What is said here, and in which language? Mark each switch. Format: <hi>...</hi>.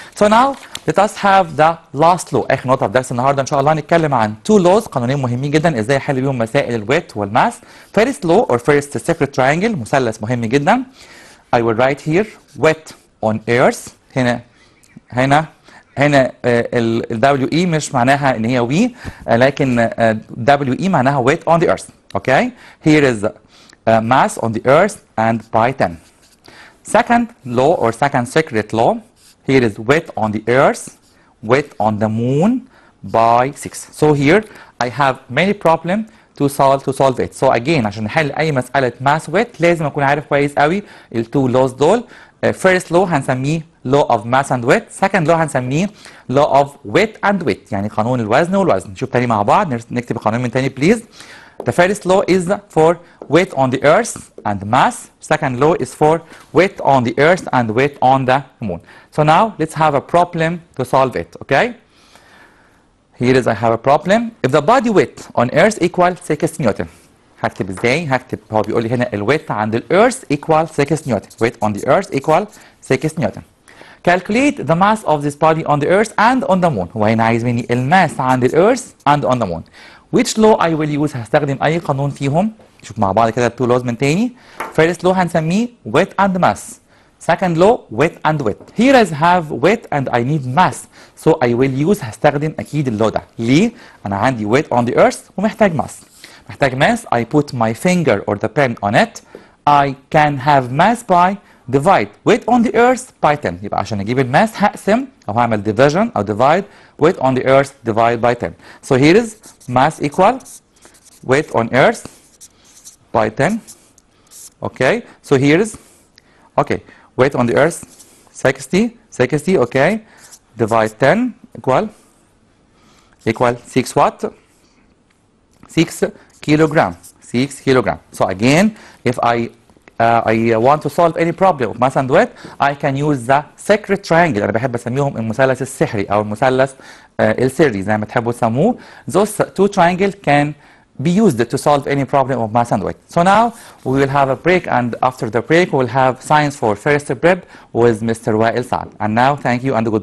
<en>So now let us have the last law.</en> <ar>آخر نقطة في درس النهاردة إن شاء الله هنتكلم عن</ar> <en>two laws</en> <ar>قانونين مهمين جدا إزاي أحل بيهم مسائل الويت والماس.</ar> <en>First law or first sacred triangle</en> <ar>مثلث مهم جدا.</ar> <en>I will write here weight on earth</en> <ar>هنا ال WE مش معناها ان هي وي، لكن WE معناها</ar> <en>weight on the earth. Okay, here is mass on the earth and by 10. Second law or second secret law, here is weight on the earth, weight on the moon by 6. So here I have many problems to solve it. So again</en> <ar>عشان نحل اي مسألة mass weight لازم اكون عارف كويس قوي ال two laws دول.</ar> <en>First law هنسميه law of mass and weight. Second law هنسميه law of weight and weight،</en> <ar>يعني قانون الوزن والوزن. نشوف تاني مع بعض، نكتب القانون من تاني please.</ar> <en>The first law is for weight on the earth and mass. Second law is for weight on the earth and weight on the moon. So now let's have a problem to solve it. Okay, here is I have a problem. If the body weight on earth equal 6 Newton.</en> <ar>هكتب ازاي؟ هكتب هو بيقول لي هنا الويت عند الارث</ar> <en>equal 6</en> <ar>نيوتن.</ar> <en>weight on the earth equal 6 newton. Calculate the mass of this body on the earth and on the moon.</en> <ar>هو هنا عايز مني الماس عند الارث</ar> <en>and on the moon. Which law I will use؟</en> <ar>هستخدم اي قانون فيهم. نشوف مع بعض كده التو laws من تاني.</ar> <en>First law هنسميه weight and mass. Second law weight and weight. Here I have weight and I need mass. So I will use</en> <ar>هستخدم اكيد اللو ده. ليه؟ انا عندي</ar> <en>weight on the earth</en> <ar>ومحتاج mass. محتاج mass.</ar> <en>I put my finger or the pen on it. I can have mass by divide weight on the earth by 10.</en> <ar>يبقى عشان اجيب الماس هقسم او هعمل division او divide</ar> <en>weight on the earth divide by 10. So here is mass equal weight on earth by 10. Okay, so here is okay weight on the earth 60. Okay, divide 10 equal 6 what? 6 kilogram. 6 kilogram. So again, if I want to solve any problem of mass and weight, I can use the secret triangle.</en> <ar>أنا بحب أسميهم المثلث السحري أو المثلث السري زي ما تحبوا تسموه.</ar> <en>Those two triangles can be used to solve any problem of mass and weight. So now we will have a break, and after the break we will have science for first prep with Mr. Wael Saad. And now thank you and good.</en>